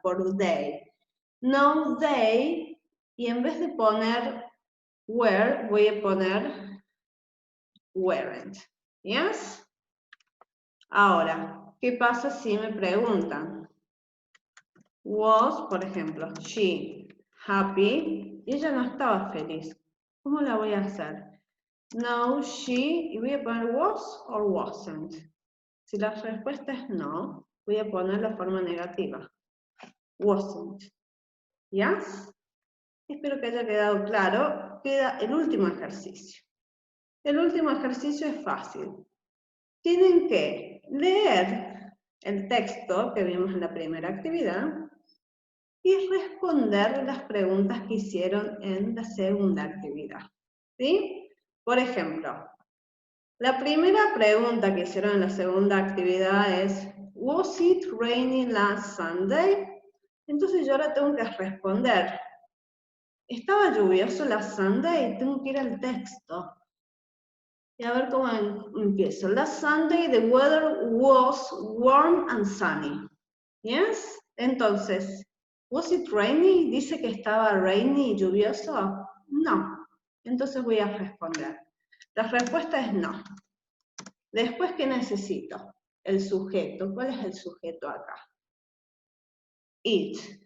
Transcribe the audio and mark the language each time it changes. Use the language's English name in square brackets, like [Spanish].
[Spanish] Por they. No, they, y en vez de poner were, voy a poner weren't. ¿Yes? Ahora, ¿qué pasa si me preguntan? Was, por ejemplo, [English] she happy? [Spanish] Y ella no estaba feliz. ¿Cómo la voy a hacer? No, she, y voy a poner [English] was or wasn't. [Spanish] Si la respuesta es no, voy a poner la forma negativa. Wasn't. ¿Yes? Espero que haya quedado claro. Queda el último ejercicio. El último ejercicio es fácil. Tienen que leer el texto que vimos en la primera actividad y responder las preguntas que hicieron en la segunda actividad. ¿Sí? Por ejemplo, la primera pregunta que hicieron en la segunda actividad es [English] ¿Was it raining last Sunday? [Spanish] Entonces yo ahora tengo que responder. ¿Estaba lluvioso [English] last Sunday? [Spanish] Tengo que ir al texto. Y a ver cómo empiezo. [English] Last Sunday the weather was warm and sunny. Yes? [Spanish] Entonces, [English] was it rainy? [Spanish] ¿Dice que estaba rainy y lluvioso? No. Entonces voy a responder. La respuesta es no. Después, ¿qué necesito? El sujeto. ¿Cuál es el sujeto acá? It.